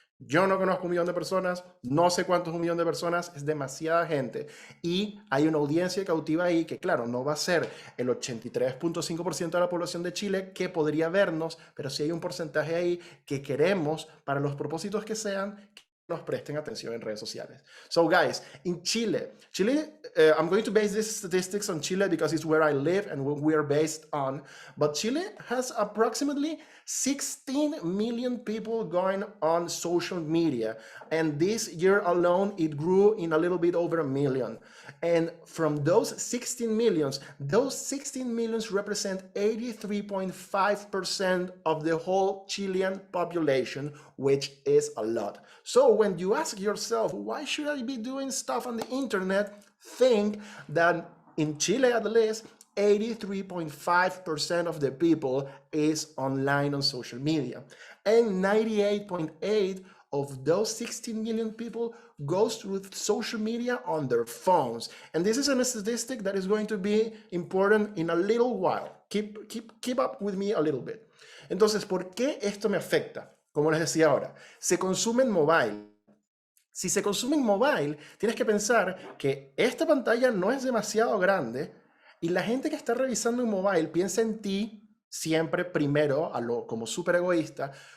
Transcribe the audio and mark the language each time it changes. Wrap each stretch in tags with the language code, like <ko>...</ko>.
<es>Yo no conozco 1 millón de personas, no sé cuánto es 1 millón de personas, es demasiada gente. Y hay una audiencia cautiva ahí que, claro, no va a ser el 83.5% de la población de Chile que podría vernos, pero sí hay un porcentaje ahí que queremos, para los propósitos que sean, que nos presten atención en redes sociales.</es> <en>So guys, in Chile, I'm going to base these statistics on Chile because it's where I live and what we are based on, but Chile has approximately 16 million people going on social media, and this year alone it grew in a little bit over 1 million. And from those 16 millions represent 83.5% of the whole Chilean population, which is a lot. So when you ask yourself, why should I be doing stuff on the internet, think that in Chile at least 83.5% of the people is online on social media, and 98.8 of those 16 million people goes through social media on their phones. And this is a statistic that is going to be important in a little while. Keep up with me a little bit.</en> <es>Entonces, ¿por qué esto me afecta? Como les decía ahora, se consume en mobile. Si se consume en mobile, tienes que pensar que esta pantalla no es demasiado grande y la gente que está revisando en mobile piensa en ti siempre primero, como súper egoísta.</es>